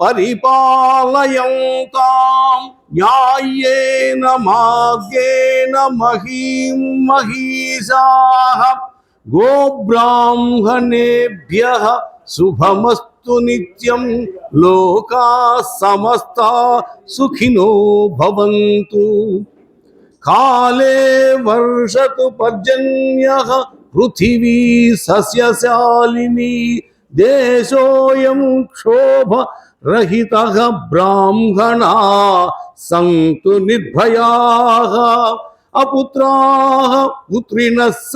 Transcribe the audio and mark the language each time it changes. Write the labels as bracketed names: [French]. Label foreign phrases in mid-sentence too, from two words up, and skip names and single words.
[Sanskrit] పరిపాలయంతాం న్యాయేన మార్గేణ మహీం మహీషాః గోబ్రాహ్మణేభ్యః శుభమస్తు నిత్యం లోకాః సమస్తాః సుఖినో భవంతు. కాలే వర్షతు పర్జన్యః పృథివీ సస్యశాలినీ దేశోయం క్షోభరహితః బ్రాహ్మణాః సంతు నిర్భయాః అపుత్రాః పుత్రిణః